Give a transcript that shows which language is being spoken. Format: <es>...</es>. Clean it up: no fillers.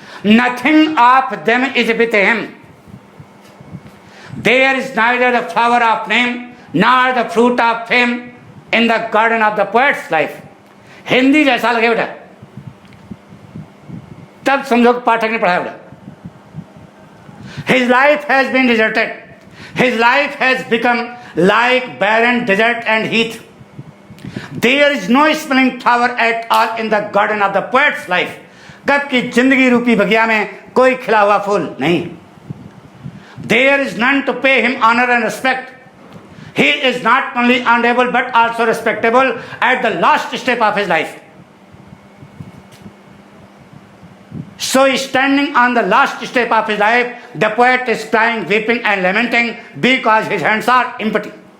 <en>Nothing of them is with him. There is neither the flower of name, nor the fruit of fame in the garden of the poet's life.</en> <hi>Hindi जैसा लगे बेटा, तब समझो पाठक ने पढ़ाया बेटा.</hi> <en>His life has been deserted. His life has become like barren desert and heath. There is no smelling flower at all in the garden of the poet's life.</en> <hi>कब की जिंदगी रूपी बगिया में कोई खिला हुआ फूल नहीं.</hi> <en>There is none to pay him honor and respect. He is not only honorable but also respectable at the last step of his life. So standing on the last step of his life, the poet is crying, weeping and lamenting because his hands are empty.</en>